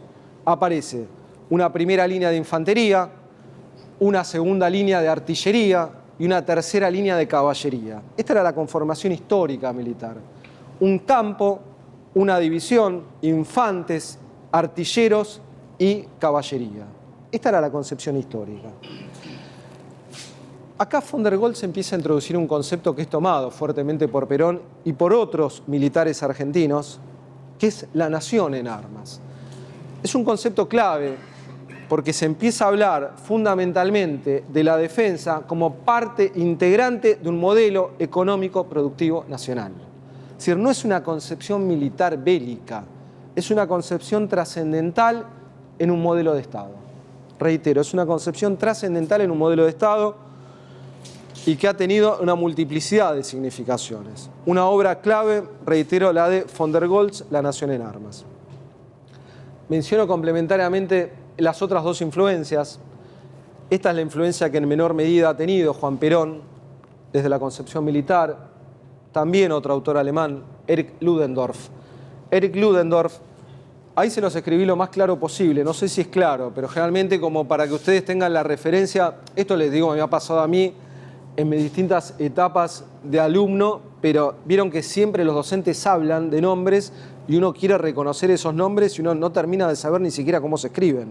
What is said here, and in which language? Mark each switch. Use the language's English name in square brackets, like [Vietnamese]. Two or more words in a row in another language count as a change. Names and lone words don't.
[Spanish] Aparece una primera línea de infantería, una segunda línea de artillería y una tercera línea de caballería. Esta era la conformación histórica militar. Un campo, una división, infantes, artilleros y caballería. Esta era la concepción histórica. Acá von der Goltz empieza a introducir un concepto que es tomado fuertemente por Perón y por otros militares argentinos, que es la nación en armas. Es un concepto clave porque se empieza a hablar fundamentalmente de la defensa como parte integrante de un modelo económico productivo nacional. Es decir, no es una concepción militar bélica, es una concepción trascendental en un modelo de Estado. Reitero, es una concepción trascendental en un modelo de Estado y que ha tenido una multiplicidad de significaciones. Una obra clave, reitero, la de von der Goltz, La nación en armas. Menciono complementariamente las otras dos influencias. Esta es la influencia que en menor medida ha tenido Juan Perón desde la concepción militar. También otro autor alemán, Erich Ludendorff. Erich Ludendorff, ahí se los escribí lo más claro posible, no sé si es claro, pero generalmente como para que ustedes tengan la referencia, esto les digo, me ha pasado a mí en mis distintas etapas de alumno, pero vieron que siempre los docentes hablan de nombres y uno quiere reconocer esos nombres y uno no termina de saber ni siquiera cómo se escriben.